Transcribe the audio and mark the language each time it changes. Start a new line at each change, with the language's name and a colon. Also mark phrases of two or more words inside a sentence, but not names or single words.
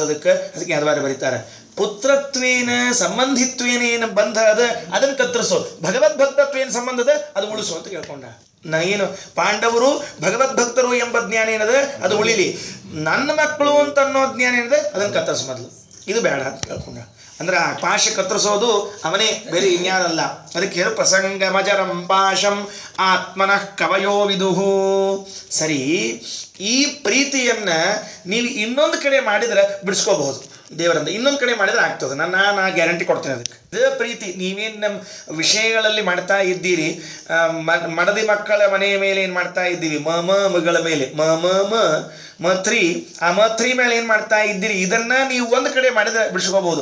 Kannada: ಅದಕ್ಕೆ ಯಾವ್ದಾರು ಬರೀತಾರೆ,
Sanskrit: ಪುತ್ರತ್ವೇನ ಸಂಬಂಧಿತ್ವೇನ
Kannada: ಏನು ಬಂಧ ಅದ ಅದನ್ನ ಕತ್ತರಿಸು, ಭಗವದ್ಭಕ್ತತ್ವೇನ ಸಂಬಂಧ ಅದ ಅದು ಉಳಿಸು ಅಂತ ಕೇಳ್ಕೊಂಡ. ನಾನೇನು ಪಾಂಡವರು ಭಗವದ್ಭಕ್ತರು ಎಂಬ ಜ್ಞಾನ ಏನದ ಅದು ಉಳಿಲಿ, ನನ್ನ ಮಕ್ಕಳು ಅಂತ ಅನ್ನೋ ಜ್ಞಾನ ಏನಿದೆ ಅದನ್ನು ಕತ್ತರಿಸು ಮೊದಲು, ಇದು ಬೇಡ ಅಂತ ಕೇಳ್ಕೊಂಡ. ಅಂದ್ರೆ ಆ ಪಾಶ ಕತ್ತರಿಸೋದು ಅವನೇ, ಬೇರೆ ಇನ್ಯಾರಲ್ಲ. ಅದಕ್ಕೆ ಹೇಳು
Sanskrit: ಪ್ರಸಂಗ ಮಜರಂ ಪಾಶಂ ಆತ್ಮನಃ ಕವಯೋ ವಿದುಹು.
Kannada: ಸರಿ, ಈ ಪ್ರೀತಿಯನ್ನ ನೀವು ಇನ್ನೊಂದು ಕಡೆ ಮಾಡಿದ್ರೆ ಬಿಡಿಸ್ಕೋಬಹುದು ದೇವರಿಂದ, ಇನ್ನೊಂದು ಕಡೆ ಮಾಡಿದ್ರೆ ಆಗ್ತದೆ. ನಾ ಗ್ಯಾರಂಟಿ ಕೊಡ್ತೇನೆ ಅದಕ್ಕೆ. ಇದೇ ಪ್ರೀತಿ ನೀವೇನು ನಮ್ಮ ವಿಷಯಗಳಲ್ಲಿ ಮಾಡ್ತಾ ಇದ್ದೀರಿ, ಮಡದಿ ಮಕ್ಕಳ ಮನೆಯ ಮೇಲೆ ಏನು ಮಾಡ್ತಾ ಇದ್ದೀವಿ, ಮಗಳ ಮೇಲೆ ಮತ್ರಿ, ಆ ಮತ್ರಿ ಮೇಲೆ ಏನು ಮಾಡ್ತಾ ಇದ್ದೀರಿ, ಇದನ್ನ ನೀವು ಒಂದು ಕಡೆ ಮಾಡಿದ್ರೆ ಬಿಡಿಸ್ಕೋಬಹುದು.